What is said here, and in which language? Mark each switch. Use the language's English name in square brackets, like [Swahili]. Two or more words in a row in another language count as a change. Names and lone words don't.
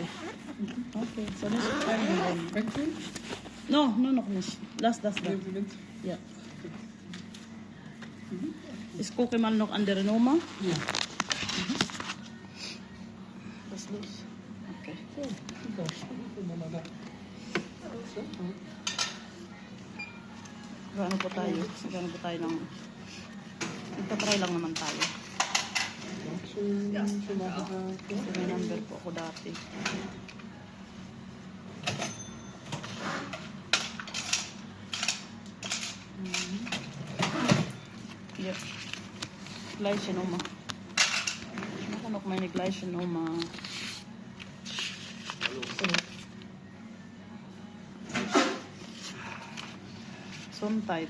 [German] Okay, soll ich einnehmen? Wechseln? No, nur noch nicht. Lass das da. Nehmen Sie mit. Ja. Ich gucke mal noch andere Nummer. Ja. Das ist los. Okay. So, super. Gucken wir mal da. [Filipino] Gano'n po tayo? Gano'n po tayo ng... Nagtatry lang naman tayo. [German] Schön, schön Nachmittag. [Filipino] Kasi may number po ako dati. [German] Ja. Gleiche Nummer. Ich mache noch meine gleiche Nummer. Gesundheit.